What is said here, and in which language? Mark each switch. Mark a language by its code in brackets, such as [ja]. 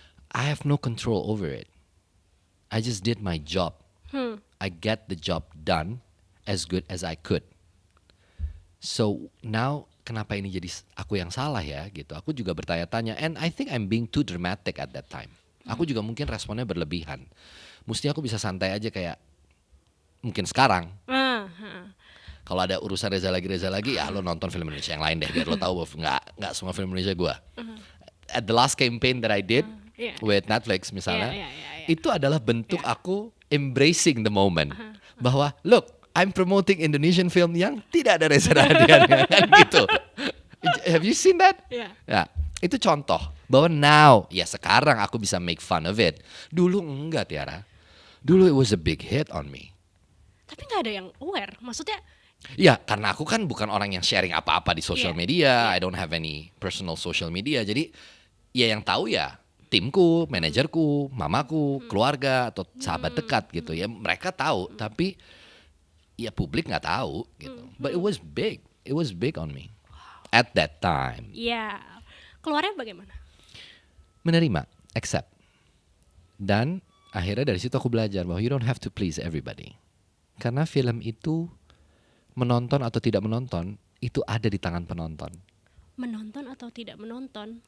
[en] I have no control over it. I just did my job. I get the job done as good as I could. So now [id] kenapa ini jadi aku yang salah ya gitu. Aku juga bertanya-tanya, [en] and I think I'm being too dramatic at that time. [id] Aku juga mungkin responnya berlebihan. Mestinya aku bisa santai aja kayak mungkin sekarang. Kalau ada urusan Reza lagi ya lo nonton film Indonesia yang lain deh biar lo tahu bahwa nggak semua film Indonesia gue. [en] At the last campaign that I did with Netflix [id] misalnya, itu adalah bentuk aku [en] embracing the moment. Bahwa look, I'm promoting Indonesian film [id] yang tidak ada Reza Rahadian kan gitu. [en] Have you seen that? [id] Ya, itu contoh bahwa now, ya sekarang aku bisa [en] make fun of it. [id] Dulu enggak, Tiara. [en] Dulu it was a big hit on me. [id] Tapi nggak ada yang aware, maksudnya? Ya, karena aku kan bukan orang yang sharing apa-apa di social media. [en] I don't have any personal social media. [id] Jadi ya yang tahu ya timku, manajerku, mamaku, keluarga atau sahabat dekat gitu ya. Mereka tahu, tapi ya publik nggak tahu gitu. [en] But it was big on me at that time. [id] Iya, keluarnya bagaimana? Menerima, accept. Dan akhirnya dari situ aku belajar bahwa [en] you don't have to please everybody. [id] Karena film itu menonton atau tidak menonton itu ada di tangan penonton. Menonton atau tidak menonton?